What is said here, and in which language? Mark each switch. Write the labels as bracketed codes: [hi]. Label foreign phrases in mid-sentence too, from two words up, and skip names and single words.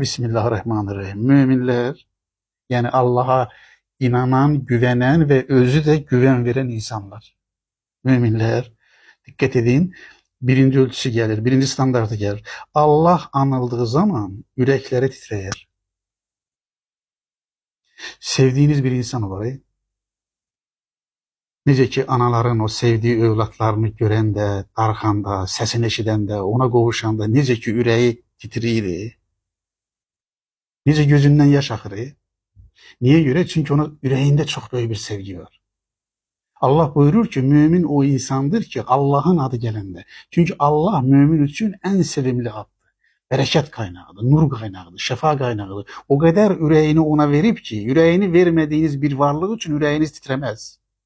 [tr] Bismillahirrahmanirrahim. Müminler, yani Allah'a inanan, güvenen ve özü de güven veren insanlar. Müminler, dikkat edin, birinci ölçüsü gelir, birinci standartı gelir. Allah anıldığı zaman yürekleri titreyer. Sevdiğiniz bir insan olayı, [az] necə ki anaların o sevdiği evlatlarını görəndə, darxanda, səsini eşidəndə, ona qovuşanda necə ki ürəyi titriyir, necə gözündən yaş axır. [tr] Niye göre? Çünkü onun yüreğinde çok büyük bir sevgi var. Allah buyurur ki mümin o insandır ki [az] Allah'ın adı gelende. [tr] Çünkü Allah mümin için en sevimli addır. Bereket kaynağıdır, nur kaynağıdır, şefa kaynağıdır. O kadar yüreğini ona verip ki yüreğini vermediğiniz bir varlık için yüreğiniz titremez.